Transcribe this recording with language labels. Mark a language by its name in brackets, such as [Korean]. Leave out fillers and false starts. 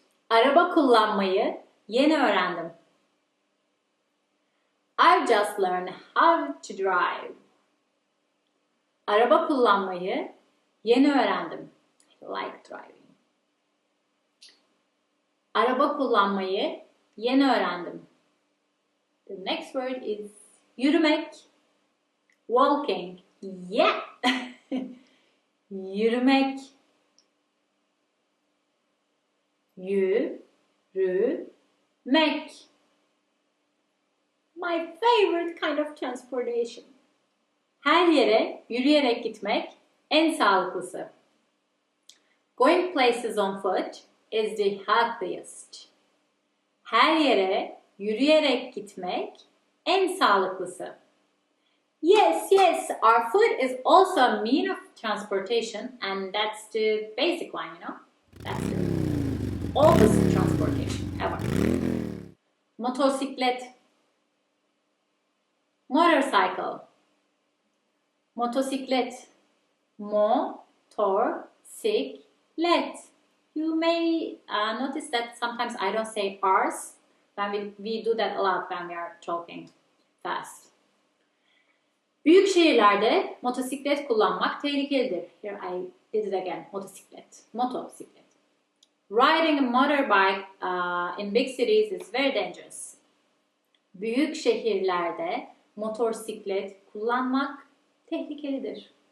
[Turkish] Araba kullanmayı yeni öğrendim. [English] I've just learned how to drive. [Turkish] Araba kullanmayı yeni öğrendim. [English] I like driving. [Turkish] Araba kullanmayı yeni öğrendim. [English] The next word is yürümek. Walking. Yeah! Yürümek. [Turkish] Yürümek. [English] My favorite kind of transportation. [Turkish] Her yere yürüyerek gitmek en sağlıklısı. [English] Going places on foot is the healthiest. [Turkish] Her yere yürüyerek gitmek en sağlıklısı. [English] Yes, our foot is also a mean of transportation and that's the basic one, you know? That's the oldest transportation ever. [Turkish] Motosiklet. [English] Motorcycle. Motosiklet. [Turkish] Motor-sik-let. [English] You may notice that sometimes I don't say R's. We do that a lot when we are talking fast. [Turkish] Büyük şehirlerde motosiklet kullanmak tehlikelidir. [English] Here I did it again. Motosiklet. Motosiklet. Riding a motorbike in big cities is very dangerous. [Turkish] Büyük şehirlerde motosiklet kullanmak tehlikelidir.